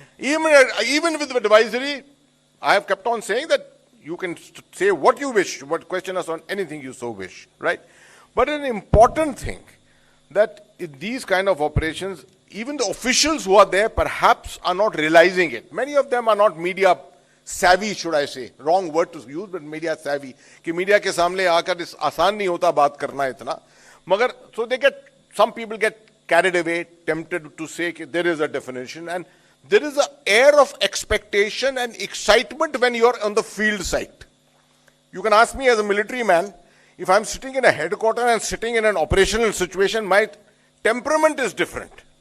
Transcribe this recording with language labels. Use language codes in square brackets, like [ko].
[en] Even with the advisory, I have kept on saying that you can say what you wish, question us on anything you so wish, right? But an important thing, that in these kind of operations, even the officials who are there perhaps are not realizing it. Many of them are not media savvy, should I say. Wrong word to use, but media savvy. [hi] कि media के सामने आकर आसान नहीं होता बात करना इतना. मगर [en] so some people get carried away, tempted to say there is a definition, and there is an air of expectation and excitement when you are on the field site. You can ask me as a military man, if I'm sitting in a headquarters and sitting in an operational situation, my temperament is different.